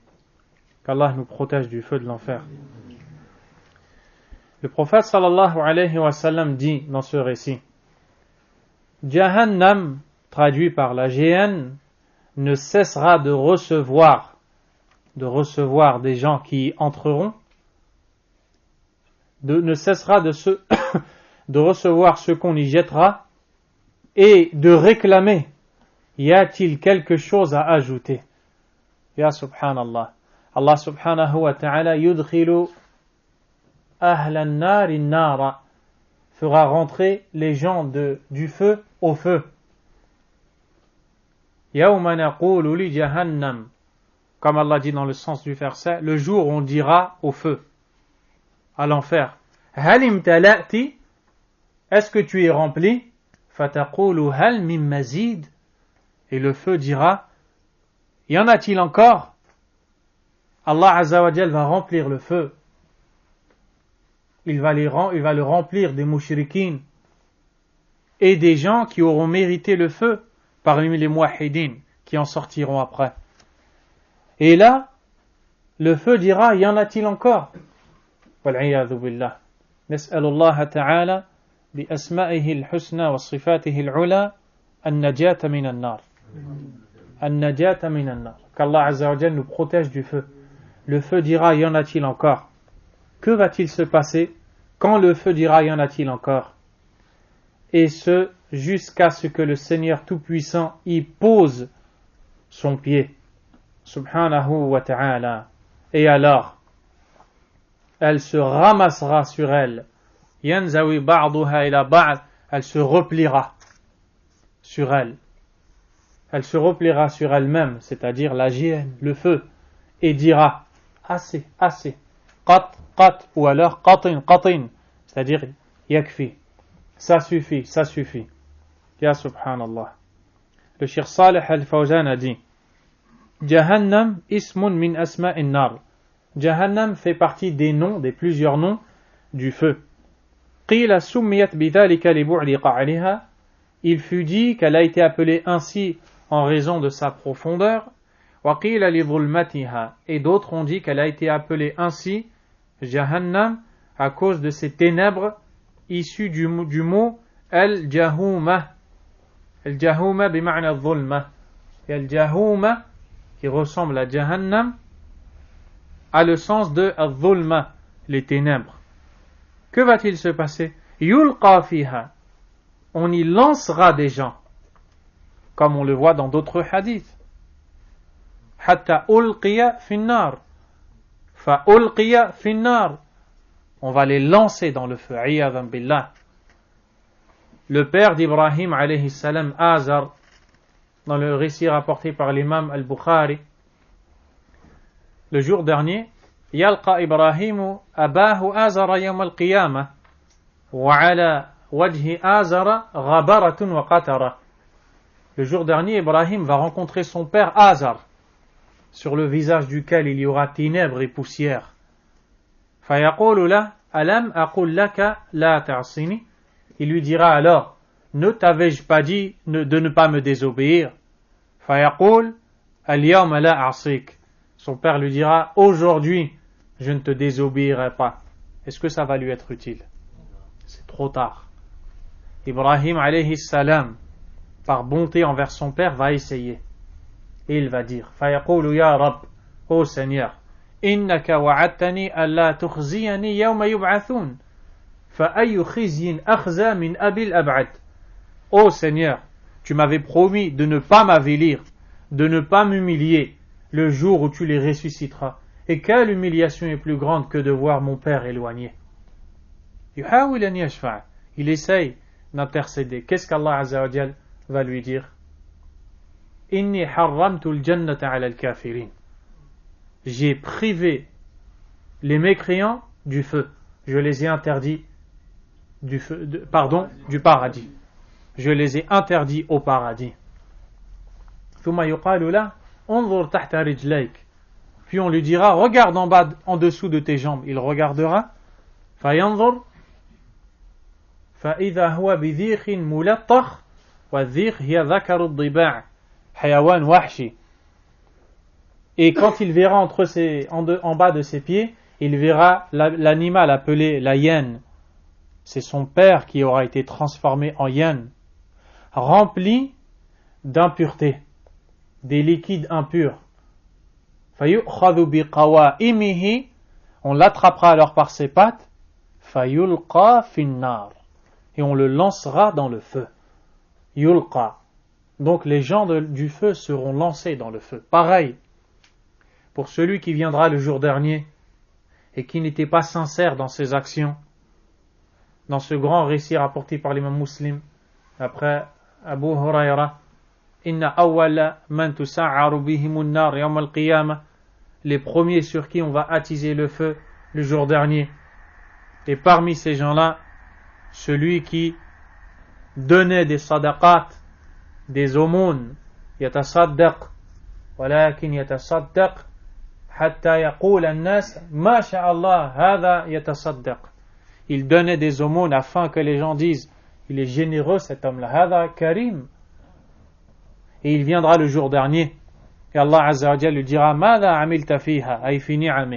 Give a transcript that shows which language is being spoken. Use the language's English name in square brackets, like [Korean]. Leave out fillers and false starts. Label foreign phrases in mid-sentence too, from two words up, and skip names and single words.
[French] Qu'Allah nous protège du feu de l'enfer. Le prophète [Arabic] صلى الله عليه وسلم [French] dit dans ce récit: Jahannam, traduit par la géhenne, ne cessera de recevoir des gens qui y entreront, ne cessera de recevoir ceux qu'on y jettera et de réclamer: y a-t-il quelque chose à ajouter? [Arabic] يا سبحان الله. الله سبحانه وتعالى يدخل أهل النار النار, [French] fera rentrer les gens du feu au feu. [Arabic] يوم نقول لجهنم, [French] comme Allah dit dans le sens du verset, le jour où on dira au feu, à l'enfer: [Arabic] هل امتلأت, [French] est-ce que tu es rempli? [Arabic] فتقول هل من مزيد, [French] et le feu dira: y en a-t-il encore? Allah [Arabic] عز وجل [French] va remplir le feu. Il va le remplir des mouchriquines et des gens qui auront mérité le feu parmi les muwahhidines qui en sortiront après. Et là, le feu dira: y en a-t-il encore? [Arabic] والعياذ بالله. نسأل الله تعالى بأسمائه الحسنى وصفاته العلى النجاة من النار. النجاة من النار. [French] Qu'Allah [Arabic] عز وجل [French] nous protège du feu. Le feu dira: y en a-t-il encore? Que va-t-il se passer quand le feu dira: y en a-t-il encore? Et ce, jusqu'à ce que le Seigneur Tout-Puissant y pose son pied. [Arabic] سبحانه وتعالى. [French] Et alors, elle se ramassera sur elle. [Arabic] ينزوي بعضها إلى بعض. [French] Elle se repliera sur elle. Elle se repliera sur elle-même, c'est-à-dire la géhenne, le feu, et dira: assez, assez. [Arabic] قط قط, [French] ou alors [Arabic] قطٍ قطٍ, [French] c'est-à-dire [Arabic] yakfi. [French] Ça suffit, ça suffit. [Arabic] يا سبحان الله. [French] Le Cheikh Salih al-Fawzan a dit: [Arabic] جهنم اسم من أسماء النار. [French] Jahannam fait partie des noms, des plusieurs noms du feu. [Arabic] قيل سميت بذلك لبعد قعرها. [French] Il fut dit qu'elle a été appelée ainsi en raison de sa profondeur. [Arabic] وقيل لظلمتها. [French] Et d'autres ont dit qu'elle a été appelée ainsi, Jahannam, à cause de ces ténèbres issues du mot al-jahuma. [Arabic] الجهمة بمعنى ظلمة. [French] Et al-jahuma, qui ressemble à Jahannam, a le sens de al-dhulma, les ténèbres. Que va-t-il se passer? [Arabic] يلقى فيها. [French] On y lancera des gens, comme on le voit dans d'autres hadiths. [Arabic] حتى ألقي في النار. فألقي في النار. [French] On va les lancer dans le feu. [Arabic] عياذا بالله. [French] Le père d'Ibrahim [Arabic] عليه السلام, [French] Azar, dans le récit rapporté par l'imam al-Bukhari, le jour dernier, [Arabic] يلقى إبراهيم أباه آزر يوم القيامة وعلى وجه آزر غبرة وقترة. [French] Le jour dernier, Ibrahim va rencontrer son père Azar, sur le visage duquel il y aura ténèbres et poussière. [Arabic] فيقول له ألم أقل لك لا تعصني. [French] Il lui dira alors: ne t'avais-je pas dit de ne pas me désobéir? [Arabic] فيقول اليوم لا أعصيك. [French] Son père lui dira: aujourd'hui, je ne te désobéirai pas. Est-ce que ça va lui être utile? C'est trop tard. Ibrahim [Arabic] عليه السلام, [French] par bonté envers son père, va essayer. Et il va dire: [Arabic] فيقول يا رب, [French] ô Seigneur, [Arabic] إنك وعدتني ألا تخزيني يوم يبعثون. فأي خزي أخزى من أبي الأبعد. [French] Ô Seigneur, tu m'avais promis de ne pas m'avilir, de ne pas m'humilier le jour où tu les ressusciteras. Et quelle humiliation est plus grande que de voir mon père éloigné. Il essaye d'intercéder. Qu'est-ce qu'Allah [Arabic] عز وجل [French] va lui dire? [Arabic] إني حرمت الجنة على الكافرين. [French] J'ai privé les mécréants du feu. Je les ai interdits du paradis. Je les ai interdits au paradis. [Arabic] ثم يقال له انظر تحت رجليك. [French] Puis on lui dira, regarde en bas, en dessous de tes jambes. Il regardera. [Arabic] فينظر فإذا هو بذيخ ملطخ والذيخ هي ذكر الضباع حيوان وحشي. [French] Et quand il verra en bas de ses pieds, il verra l'animal appelé la hyène. C'est son père qui aura été transformé en hyène, rempli d'impuretés, des liquides impurs. [Arabic] فَيُؤْخَذُ بِقَوَائِمِهِ. [French] On l'attrapera alors par ses pattes. [Arabic] فَيُلْقَى فِي النَّارِ. [French] Et on le lancera dans le feu. [Arabic] يلقى. [French] Donc les gens du feu seront lancés dans le feu. Pareil, pour celui qui viendra le jour dernier et qui n'était pas sincère dans ses actions, dans ce grand récit rapporté par l'imam Muslim, après Abu Huraira, [Arabic] إن أول من تسعر بهم النار يوم القيامة, [French] les premiers sur qui on va attiser le feu le jour dernier. Et parmi ces gens-là, celui qui donnait des sadaqat, des aumônes, [Arabic] يتصدق ولكن يتصدق حتى يقول الناس ما شاء الله هذا يتصدق. [French] Il donnait des aumônes afin que les gens disent, il est généreux cet homme-là, [Arabic] هذا كريم. [French] Et il viendra le jour dernier et Allah [Arabic] عز وجل [French] lui dira, [Arabic] ماذا عملت فيها أي في نعمه.